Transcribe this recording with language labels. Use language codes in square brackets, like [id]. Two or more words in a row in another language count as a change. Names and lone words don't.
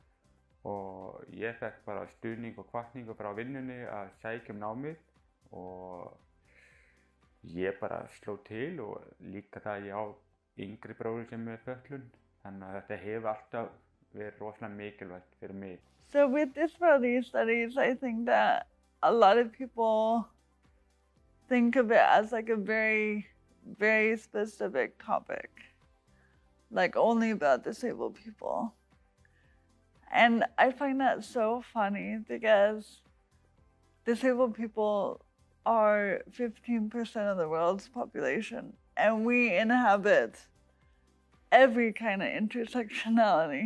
[is] Og ég fekk bara stuðning og hvatningu frá vinnunni að sækja námið og ég bara sló til og líka það ég á yngri bróður sem er fötlun. Þannig að þetta hefur alltaf verið rosalega mikilvægt fyrir mig. [en] So with disability studies, I think that a lot of people think of it as like a very, very specific topic, like only about disabled people. And I find that so funny because disabled people are 15% of the world's population, and we inhabit every kind of intersectionality.